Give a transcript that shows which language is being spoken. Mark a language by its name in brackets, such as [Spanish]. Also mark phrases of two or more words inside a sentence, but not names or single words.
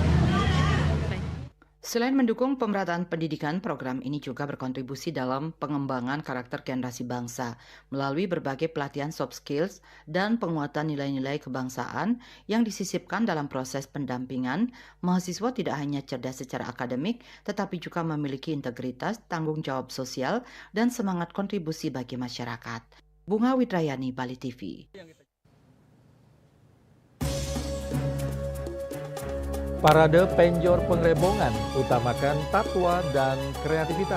[Indonesian] Selain mendukung pemerataan pendidikan, program ini juga berkontribusi dalam pengembangan karakter generasi bangsa melalui berbagai pelatihan [English] soft skills [Indonesian] dan penguatan nilai-nilai kebangsaan yang disisipkan dalam proses pendampingan. Mahasiswa tidak hanya cerdas secara akademik, tetapi juga memiliki integritas, tanggung jawab sosial, dan semangat kontribusi bagi masyarakat. Bunga Widrayani, Bali TV. Parade Penjor Pengrebongan utamakan tatwa dan kreativitas.